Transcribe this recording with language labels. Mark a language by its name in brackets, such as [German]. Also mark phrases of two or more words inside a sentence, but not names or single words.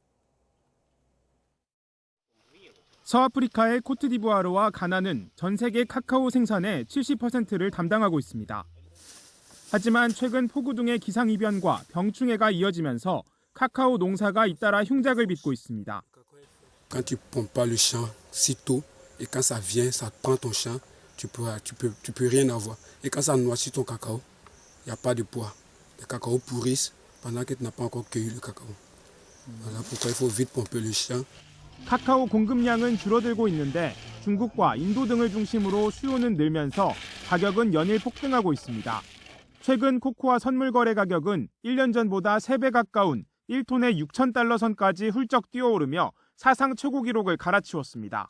[Korean] 서아프리카의 코트디부아르와 가나는 전 세계 카카오 생산의 70%를 담당하고 있습니다. 하지만 최근 폭우 등의 기상이변과 병충해가 이어지면서 카카오 농사가 잇따라 흉작을 빚고 있습니다. [French] Quand tu pommes pas le champ sitôt et quand ça vient, ça prend ton champ, tu peux rien avoir. Et quand ça noircit ton cacao, il n'y a pas de poids. Les cacao pourrissent pendant que tu n'as pas encore cueilli le cacao. Voilà pourquoi il faut vite pomper le champ. [Korean] 카카오 공급량은 줄어들고 있는데 중국과 인도 등을 중심으로 수요는 늘면서 가격은 연일 폭등하고 있습니다. 최근 코코아 선물 거래 가격은 1년 전보다 3배 가까운 1톤에 6,000달러 선까지 훌쩍 뛰어오르며 사상 최고 기록을 갈아치웠습니다.